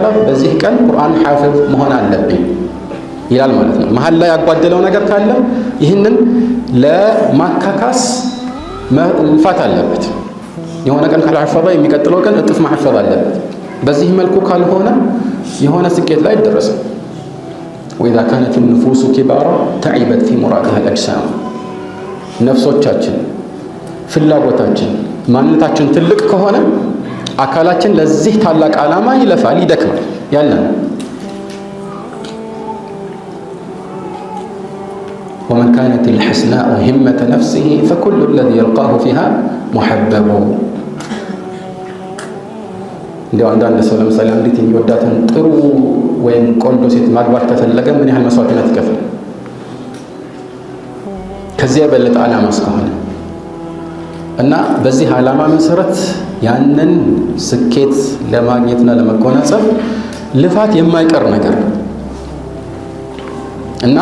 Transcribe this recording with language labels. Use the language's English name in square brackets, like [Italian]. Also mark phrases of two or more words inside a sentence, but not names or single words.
[Amharic] በዚህ ቀን ቁርአን ሐፊዝ መሆን አለብኝ ይላል ማለት ነው። መሀል ላይ ያጓደለው ነገር ካለ ይህንን ለማካካስ መልፋት አለበት። የሆነ ቀን ካልሐፈዘ የሚቀጥለው ቀን እጥፍ ማሐፈዝ አለበት። በዚህ መልኩ ካልሆነ የሆነ ስኬት ላይ አይደረስም። [Arabic] وإذا كانت النفوس كبارا تعبت في مرادها الأجسام [Amharic] ነፍሶቻችን፣ ፍላጎታችን፣ ማንነታችን ትልቅ ከሆነ አካላችን ለዚህ ታላቅ ዓላማ ይለፋል፣ ይደክማል ያለን [Arabic] ومن كانت الحسناء همة نفسه فكل الذي يلقاه فيها محبب [Amharic] እንዲያው አንዳንድ ሰው ለምሳሌ አንዲት የሚወዳትን ጥሩ ወይም ቆንጆ ሴት ማግባት ከፈለገ ምን ያህል መስዋዕትነት ይከፍላል? ከዚያ የበለጠ ዓላማ እስከሆነ እና በዚህ ዓላማ መሰረት ያንን ስኬት ለማግኘትና ለመጎናጸፍ ልፋት የማይቀር ነገር